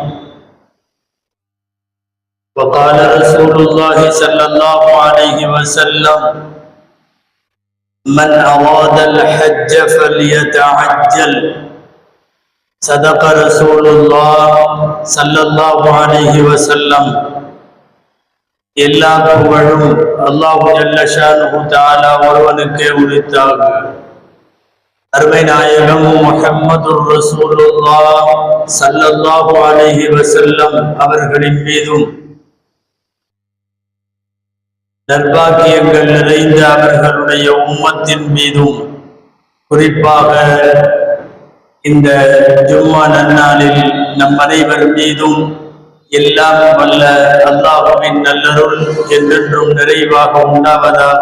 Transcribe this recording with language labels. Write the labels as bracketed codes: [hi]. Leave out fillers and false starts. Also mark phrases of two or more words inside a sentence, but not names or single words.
[ar] وقال رسول الله صلى الله عليه وسلم من أراد الحج فليتعجل صدق رسول الله صلى الله عليه وسلم [ta] எல்லா புகழும் அல்லாஹ் ஜல்ல ஷானுஹு தஆலா ஒருவனுக்கே உரித்தாக. அருமை நாயகம் முஹம்மதுர் ரசூலுல்லாஹ் [ar] صلى الله عليه وسلم [ta] அவர்களின் மீதும் நற்பாக்கியங்கள் நிறைந்த அவர்களுடைய உம்மத்தின் மீதும் குறிப்பாக இந்த ஜும்மா நன்னாளில் நம் அனைவர் மீதும் எல்லாம் வல்ல அல்லாஹ்வின் நல்லருள் என்றென்றும் நிறைவாக உண்டாவதாக.